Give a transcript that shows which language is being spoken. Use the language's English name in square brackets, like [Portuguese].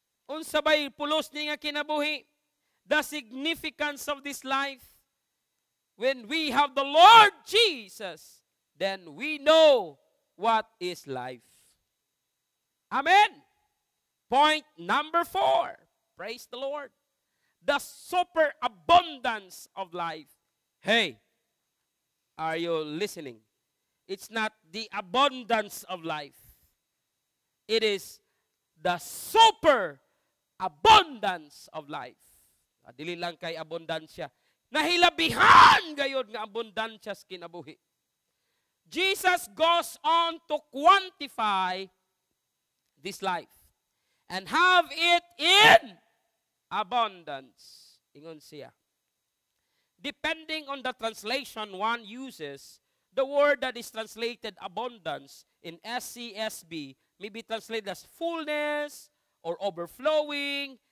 [Cebuano] Unsa bay pulos ni nga kinabuhi? [English] The significance of this life. when we have the Lord Jesus, then we know what is life. Amen. Point number 4. Praise the Lord. The superabundance of life. Hey, are you listening? It's not the abundance of life. It is the superabundance of life. [Cebuano] Dili lang kay abundansya. Nahilabihan gayod nga abundansya sa kinabuhi. [English] Jesus goes on to quantify this life and have it in abundance. [Cebuano] Ingon siya. [English] Depending on the translation one uses, the word that is translated abundance in SCSB may be translated as fullness or overflowing.